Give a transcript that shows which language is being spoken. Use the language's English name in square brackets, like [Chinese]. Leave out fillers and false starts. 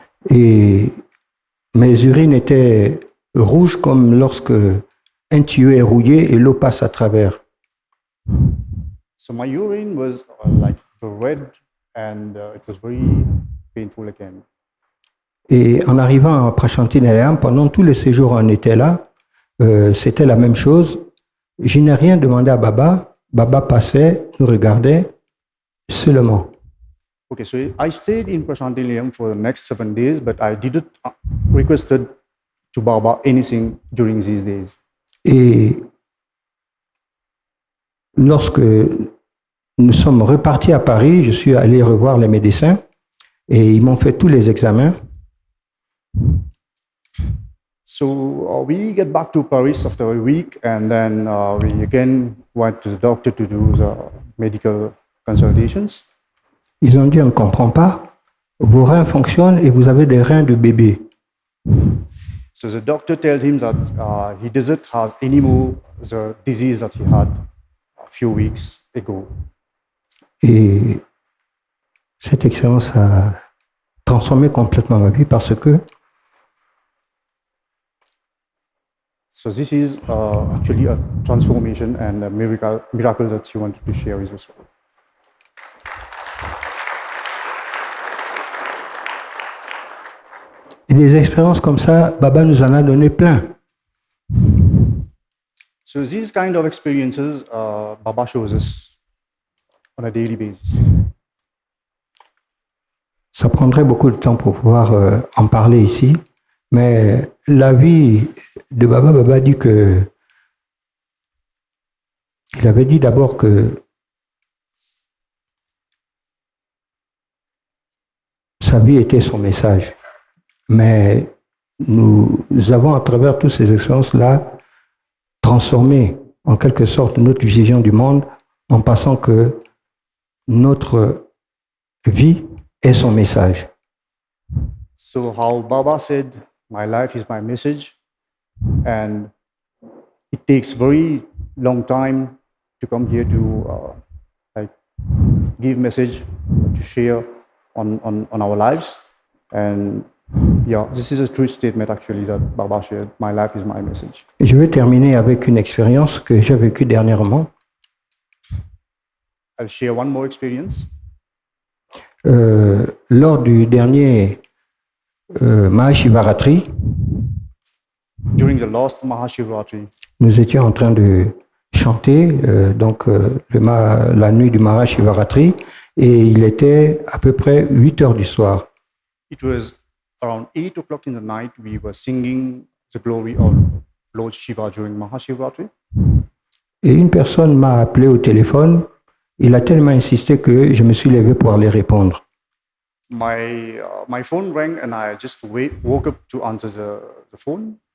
[French] Et mes urines étaient rouges comme lorsque un tuyau est rouillé et l'eau passe à travers. [English] So my urine was like red and it was very painful again. [French] Et en arrivant à Prashanti Nilayam, pendant tout le séjour où on était là, c'était la même chose. Je n'ai rien demandé à Baba. Baba passait, nous regardait seulement. [English] Okay, so I stayed in Prashanti Nilayam for the next 7 days, but I didn't requested to Baba anything during these days. [French] Et lorsque nous sommes repartis à Paris, je suis allé revoir les médecins et ils m'ont fait tous les examens. [English] So we get back to Paris after a week, and then we again went to the doctor to do the medical consultations. [French] Ils ont dit, on ne comprend pas, vos reins fonctionnent et vous avez des reins de bébé. [English] So the doctor told him that he doesn't have anymore the disease that he had a few weeks ago. [French] Et cette expérience a transformé complètement ma vie parce que [English] So this is actually a transformation and a miracle that he wanted to share with us all. [French] et des expériences comme ça, Baba nous en a donné plein. [English] So these kind of experiences, Baba shows us on a daily basis. [French] Ça prendrait beaucoup de temps pour pouvoir en parler ici, mais la vie de Baba, Baba dit que il avait dit d'abord que sa vie était son message. Mais nous avons, à travers toutes ces expériences-là, transformé en quelque sorte notre vision du monde en passant que notre vie est son message. [English] So how Baba said, my life is my message, and it takes very long time to come here to like give message to share on our lives, and yeah, this is a true statement actually that Baba shared. My life is my message. [French] Et je vais terminer avec une expérience que j'ai vécue dernièrement. [English] I'll share one more experience. [French] Lors du dernier Mahashivaratri, [English] During the last Mahashivratri, [French] nous étions en train de chanter la nuit du Mahashivaratri et il était à peu près 8 heures du soir. [English] it was around 8 o'clock in the night. We were singing the glory of Lord Shiva during Mahashivratri. [French] Et une personne m'a appelé au téléphone. Il a tellement insisté que je me suis levé pour aller répondre. [English] My phone rang and I just woke up to answer the phone.